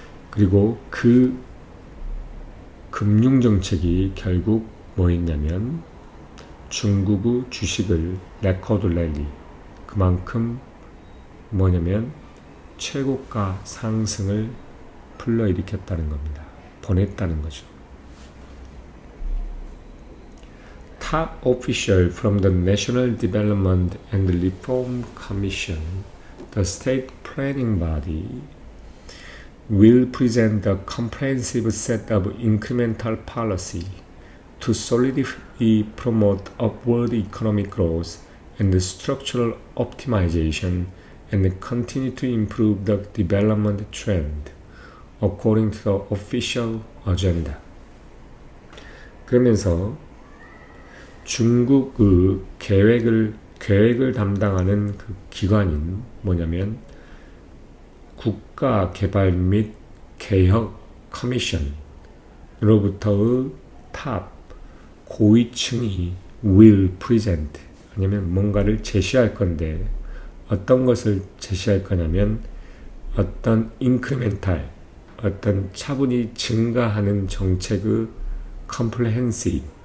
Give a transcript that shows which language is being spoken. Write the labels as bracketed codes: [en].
[ko] 그리고 그 금융정책이 결국 뭐였냐면 중국의 주식을 레코드 랠리, 그만큼 뭐냐면 최고가 상승을 불러일으켰다는 겁니다. 보냈다는 거죠. [en] Top official from the National Development and Reform Commission, the state planning body, will present a comprehensive set of incremental policy to solidly promote upward economic growth and structural optimization and continue to improve the development trend according to the official agenda. [ko] 그러면서 중국의 계획을 담당하는 그 기관인 뭐냐면 국가개발 및 개혁 커미션으로부터의 탑 고위층이 [en] will present [ko] 아니면 뭔가를 제시할 건데 어떤 것을 제시할 거냐면 어떤 인크리멘탈 어떤 차분히 증가하는 정책의 comprehensive